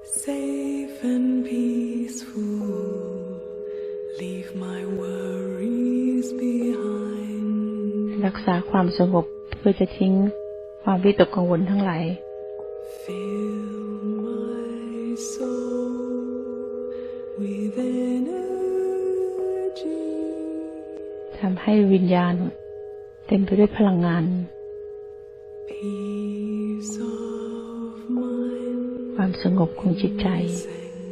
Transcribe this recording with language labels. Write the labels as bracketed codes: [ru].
[en] Safe and peaceful, leave my worries behind. [th] รักษาความสงบเพื่อจะทิ้งความวิตกกังวลทั้งหลาย [en] Fill my soul with energy. [th] ทำให้วิญญาณเต็มไปด้วยพลังงาน [en] Peace of mind, [th] ความสงบของจิตใจ [en] sanctuary.